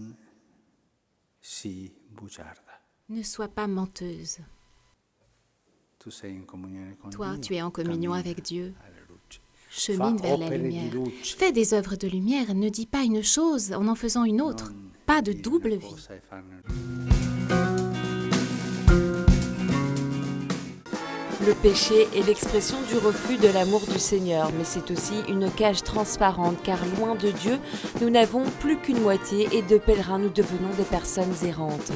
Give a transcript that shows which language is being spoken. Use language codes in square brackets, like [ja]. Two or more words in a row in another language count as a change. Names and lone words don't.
[fr] ne sois pas menteuse. Toi, tu es en communion avec Dieu. [it] alla luce. [fr] Chemine [it] Fa [fr] vers la [it] opere di [fr] lumière. [it] luce. [fr] Fais des œuvres de lumière. Ne dis pas une chose en faisant une autre. [it] Non [fr] Pas de [it] dire [fr] double [it] una [fr] vie. [it] cosa e farne [fr] Le péché est l'expression du refus de l'amour du Seigneur, mais c'est aussi une cage transparente, car loin de Dieu, nous n'avons plus qu'une moitié et de pèlerins, nous devenons des personnes errantes.